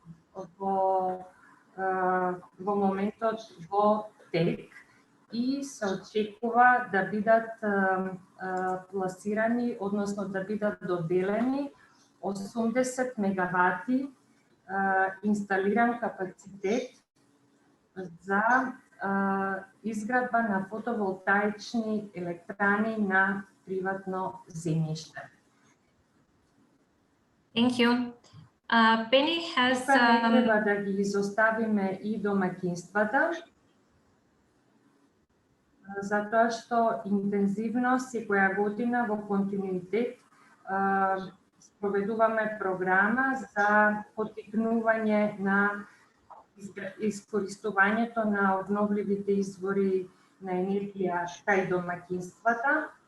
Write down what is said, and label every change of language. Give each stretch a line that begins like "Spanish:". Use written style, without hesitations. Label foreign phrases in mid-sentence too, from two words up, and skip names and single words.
Macedonian: во моментот во тек и се очекува да бидат пласирани, односно да бидат доделени 80 мегавати инсталиран капацитет за изградба на фотоволтаични електрани на приватно земјиште.
English: Thank you. Penny has...
Macedonian: Не треба да ги изоставиме и домакинствата, затоа што интензивно секоја година во континуитет спроведуваме програма за поттикнување на искористувањето на обновливите извори на енергија кај домакинствата.